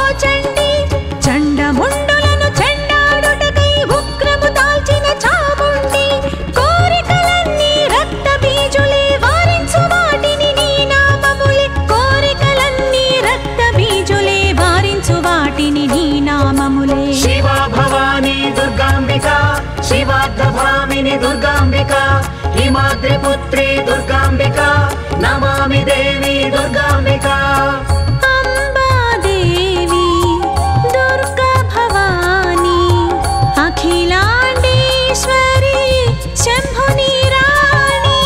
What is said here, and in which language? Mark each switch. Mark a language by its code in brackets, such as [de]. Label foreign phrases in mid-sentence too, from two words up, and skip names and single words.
[te] చండి చండముండులను చెండాడుటకై ఉగ్రము దాల్చిన చాముండి కోరికలన్నీ రక్తబీజులే వారించు వాటిని నీ నామములే కోరికలన్నీ రక్తబీజులే వారించు వాటిని నీ నామములే [sa] शिवा भवानी दुर्गाम्बिका शिवार्धभामिनि दुर्गाम्बिका हिमाद्रिपुत्री दुर्गाम्बिका नमामि देवी दुर्गाम्बिका अम्बा देवी दुर्गा भवानी अखिलाण्डेश्वरी शम्भुनि राणी